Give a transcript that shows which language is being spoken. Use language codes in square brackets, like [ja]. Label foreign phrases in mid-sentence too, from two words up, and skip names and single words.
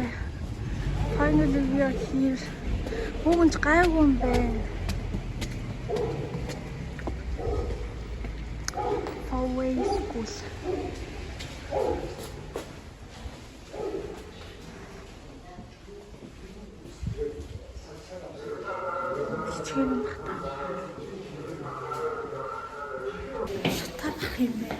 [en] Finally we are here. [mn] Бүгэнч гайгүй юм байна. [en] Always school. [mn] Хичээл юм байна. Шатар ах юм байна.